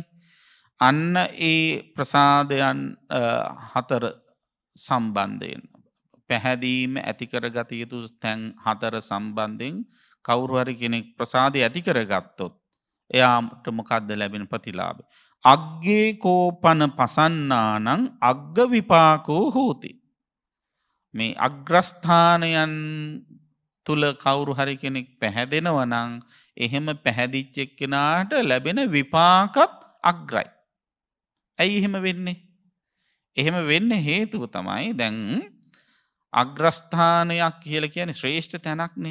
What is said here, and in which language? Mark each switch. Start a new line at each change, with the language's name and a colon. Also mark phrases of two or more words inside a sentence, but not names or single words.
Sinhala: අන්න ඒ ප්‍රසාදයන් හතර සම්බන්ධයෙන් පැහැදීම ඇති කරගත යුතු තැන් හතර සම්බන්ධයෙන් කවුරු හරි කෙනෙක් ප්‍රසාදය ඇති කරගත්තොත් එයාට මොකද්ද ලැබෙන ප්‍රතිලාභය?
Pali: අග්ගේ කෝපන පසන්නානං අග්ග විපාකෝ හෝති.
Sinhala: මේ අග්‍රස්ථානයන් තුල කවුරු හරි කෙනෙක් පැහැදෙනවා නම් එහෙම පැහැදිච්ච එක්කෙනාට ලැබෙන විපාකත් අග්‍රයි. ඇයි එහෙම වෙන්නේ? එහෙම වෙන්න හේතුව තමයි දැන් අග්‍රස්ථානයක් කියලා කියන්නේ ශ්‍රේෂ්ඨ තැනක්නේ.